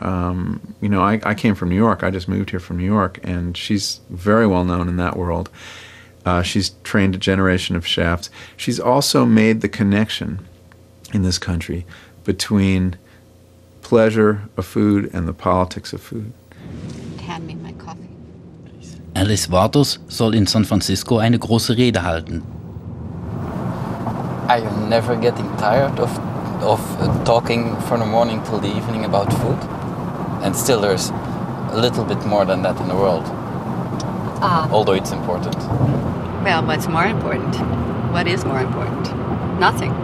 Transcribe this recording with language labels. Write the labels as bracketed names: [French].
[English] I came from New York. I just moved here from New York, and she's very well known in that world. She's trained a generation of chefs. She's also made the connection in this country between pleasure of food and the politics of food. Hand me my coffee. [German] Alice Waters soll in San Francisco eine große Rede halten. [English] I am never getting tired of talking from the morning till the evening about food. And still there's a little bit more than that in the world. Although it's important. Well, what's more important? What is more important? Nothing.